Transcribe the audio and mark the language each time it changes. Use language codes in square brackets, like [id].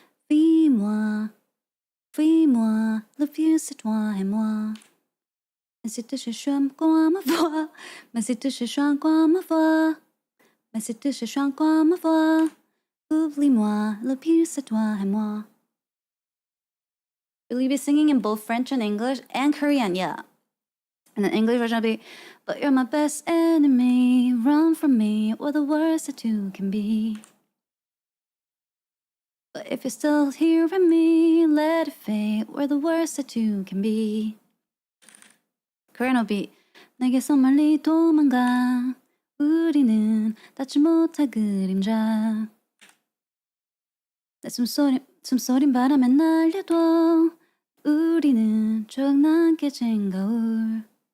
[fr] Fuis-moi, fuis-moi, le pire c'est toi et moi. Mais si tu cherches encore ma voix, mais si tu cherches encore ma voix, mais si tu cherches encore ma voix, oublie-moi, le pire c'est toi et moi. [en] Will you be singing in both French and English and Korean? Yeah. And the English version will be, but you're my best enemy, run from me, we're the worst that you can be. But if you're still hearing me, let it fade, we're the worst that you can be. Korean will be, [ko] 내게서 멀리 도망가, 우리는 닿지 못할 그림자. 내 숨소린 바람에 날려도 우리는 조각난 깨진 거울.